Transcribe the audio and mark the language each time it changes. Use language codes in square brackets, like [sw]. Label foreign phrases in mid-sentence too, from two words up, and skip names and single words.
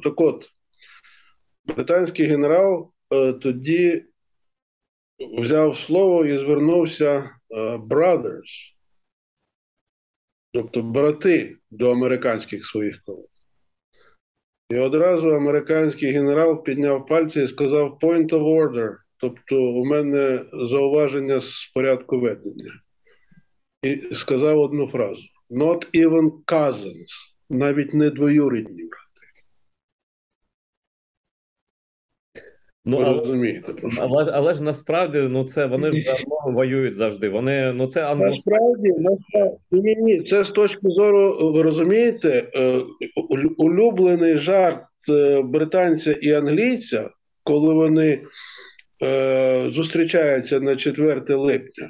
[uk] Так от, британський генерал тоді взяв слово і звернувся brothers, тобто брати до американських своїх колег. І одразу американський генерал підняв пальці і сказав [en] point of order, [uk] тобто у мене зауваження з порядку ведення. І сказав одну фразу: [en] not even cousins, [uk] навіть не двоюрідні брати. Ну, ви розумієте, про що? але ж насправді, ну це вони ж давно воюють завжди. Вони, ну це насправді, ні, це з точки зору, ви розумієте, улюблений жарт британця і англійця, коли вони зустрічаються на 4 липня.